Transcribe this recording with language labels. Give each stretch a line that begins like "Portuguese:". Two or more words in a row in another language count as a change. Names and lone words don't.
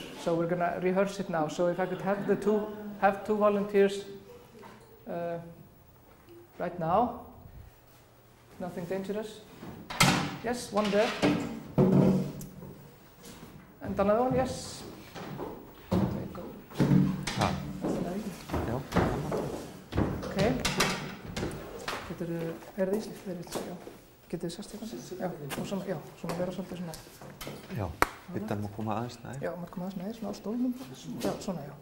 English: So we're gonna rehearse it now. So if I could have two volunteers right now. Nothing dangerous. Yes, one there. And another one, yes. Okay, go. Okay.
Icelandic: Það Ísleifur? Já. Getið þið sest eitthvað? Já, svona vera svolítið svona. Já, hittan má koma aðeins nær. Já, má koma aðeins nær, svona á stólnum. Já, svona, já.